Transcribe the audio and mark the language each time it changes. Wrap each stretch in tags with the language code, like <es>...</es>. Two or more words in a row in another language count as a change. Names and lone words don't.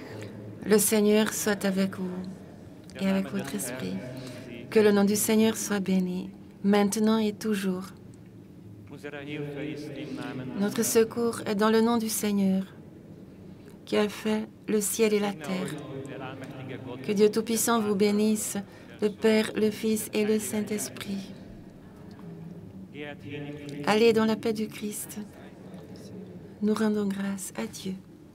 <fr>Le Seigneur soit avec vous et avec votre esprit. Que le nom du Seigneur soit béni, maintenant et toujours.</fr> <de>Unsere Hilfe ist im Namen</de> <fr>Notre secours est dans le nom du Seigneur, qui a fait le ciel et la terre.</fr> <de>der allmächtige Gott.</de> <fr>Que Dieu Tout-Puissant vous bénisse, le Père, le Fils et le Saint-Esprit.</fr> <de>Geht hin in Frieden.</de> <fr>Allez dans la paix du Christ. Nous rendons grâce à Dieu.</fr>